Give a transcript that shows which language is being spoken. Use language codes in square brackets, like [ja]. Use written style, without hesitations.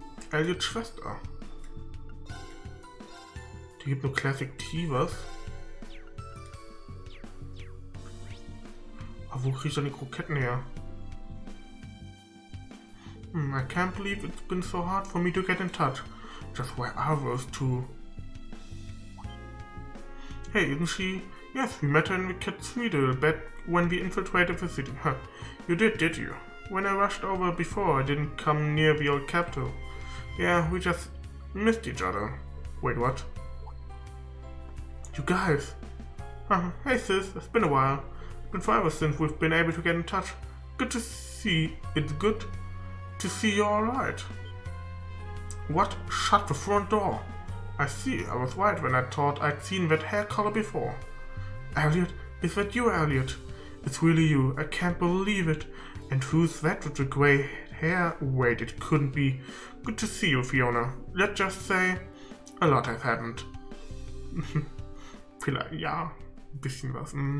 [de] Elliots Schwester. Die gibt nur Classic Tea, was? Aber wo krieg ich dann die Kroketten her? [en] I can't believe it's been so hard for me to get in touch. Just where are those two? Hey, isn't she? Yes, we met her in the Cathedral back when we infiltrated the city. Huh. You did you? When I rushed over before, I didn't come near the old capital. Yeah, we just missed each other. Wait, what? You guys! Hey sis, it's been a while. It's been forever since we've been able to get in touch. Good to see. It's good to see you're alright. What? Shut the front door. I see, I was right when I thought I'd seen that hair color before. Elliot, is that you, Elliot? It's really you. I can't believe it. And who's that with the grey hair? Wait, it couldn't be. Good to see you, Fiona. Let's just say, a lot has happened. [de] Vielleicht, ja, ein bisschen was.